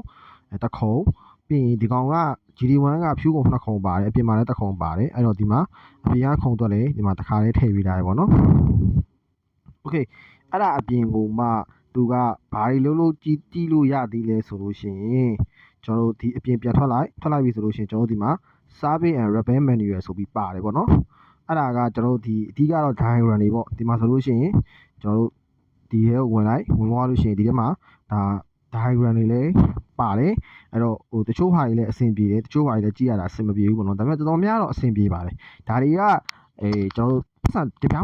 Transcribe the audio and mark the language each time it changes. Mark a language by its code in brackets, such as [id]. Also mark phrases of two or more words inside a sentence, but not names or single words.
[my] တစ်ခုံပြီးရင်ဒီကောင်က GD1 က fuse ကိုနှစ်ခုံပါတယ်အပြင်မှာလည်းတစ်ခုံပါတယ်အဲ့တော့ဒီမှာအပြင်ကခုံအတွက်လည်းဒီမှာတစ်ခါလေးထည့်ပေးထားတယ်ပေါ့နော် okay အဲ့ဒါအပြင်ကိုမှသူကဘာတွေလုံးကြည့်လို့ရသေးလဲဆိုလို့ရှိရင်ကျွန်တော်တို့ဒီအပြင်ပြန် ထွက်လိုက်ပြီဆိုလို့ရှိရင်ကျွန်တော်တို့ဒီမှာ [en] service and repair manual [my] ဆိုပြီးပါတယ်ပေါ့နော်အဲ့ဒါကကျွန်တော်တို့ဒီအဓိကတော့ diagram တွေပေါ့ဒီမှာဆိုလို့ရှိရင်ကျွန်တော်တို့ဒီထဲကိုဝင်သွားလို့ရှိရင်ဒီထဲမှာဒါ diagram တွေလည်းပါတယ်အဲ့တော့တချို့ဟာတွေလည်းအဆင်ပြေတယ်တချို့ဟာတွေလည်းကြည့်ရတာအဆင်မပြေဘူးပေါ့နော်ဒါပေမဲ့တော်တော်များတော့အဆင်ပြေပါတယ်ဒါတွေကကျွန်တော်တို့တပြား